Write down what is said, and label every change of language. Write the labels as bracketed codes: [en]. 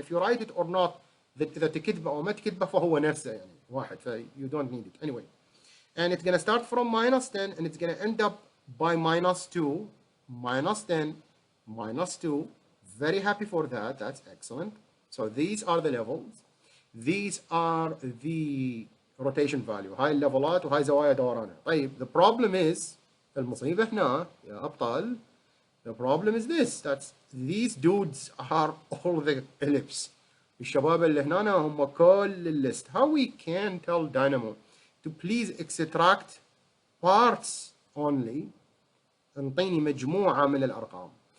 [en] If you write it or not, [ar] إذا تكتبه أو ما تكتبه فهو نفسه يعني واحد. [en] You don't need it anyway. And it's going to start from minus 10 and it's going to end up by minus 2, minus 10, minus 2. Very happy for that. That's excellent. So these are the levels. These are the rotation value. [ar] هاي الليفلات وهاي زوايا دورانها. طيب, [en] the problem is [ar] المصيبة هنا يا أبطال. [en] The problem is this, that these dudes are all the ellipse. [ar] الشباب اللي هنا هم كل الليست. [en] How we can tell Dynamo to please extract parts only [ar] انطيني مجموعة من الأرقام.